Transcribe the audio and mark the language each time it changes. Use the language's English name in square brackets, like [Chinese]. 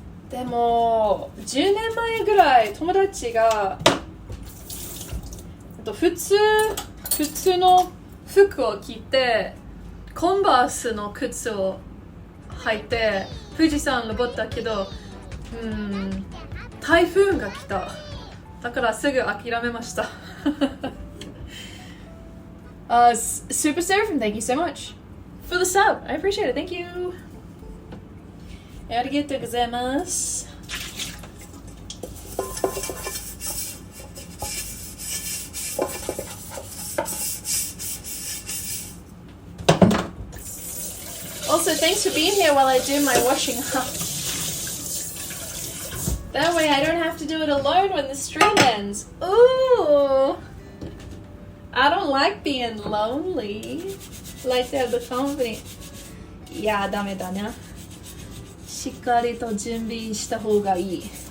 [Japanese] でも10年前ぐらい友達が普通の服を着てコンバースの靴を履いて富士山登ったけど、台風が来た。だからすぐ諦めました。 [English] Super Seraphim, thank you so much for the sub. I appreciate it. Thank you. [Japanese] ありがとうございます。 [English] Also, thanks for being here while I do my washing up. That way I don't have to do it alone when the stream ends. Ooh! I don't like being lonely. Like to have the company. [Japanese] いや、ダメだな。しっかりと準備した方がいい。